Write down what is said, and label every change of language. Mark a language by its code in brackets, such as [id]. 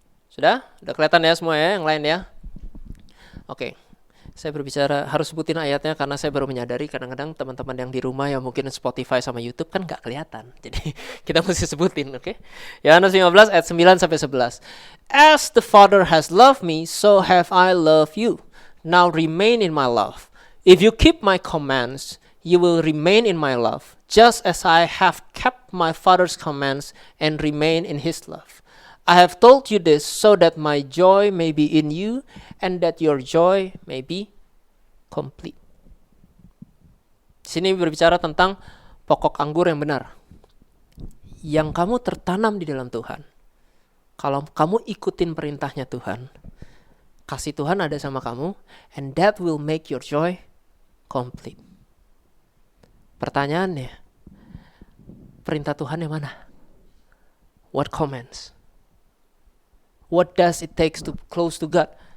[id] Sudah kelihatan ya semua ya, yang lain ya? Oke. Saya berbicara, harus sebutin ayatnya karena saya baru menyadari kadang-kadang teman-teman yang di rumah yang mungkin Spotify sama YouTube kan gak kelihatan. Jadi kita mesti sebutin, oke? Yohanes 15 ayat 9 sampai 11. [en] As the Father has loved me, so have I loved you. Now remain in my love. If you keep my commands, you will remain in my love, just as I have kept my Father's commands and remain in his love. I have told you this so that my joy may be in you and that your joy may be complete. [id] Sini berbicara tentang pokok anggur yang benar. Yang kamu tertanam di dalam Tuhan. Kalau kamu ikutin perintahnya Tuhan, kasih Tuhan ada sama kamu, [en] and that will make your joy complete. [id] Pertanyaannya, perintah Tuhan yang mana? [en] What commands? What does it take to close to God?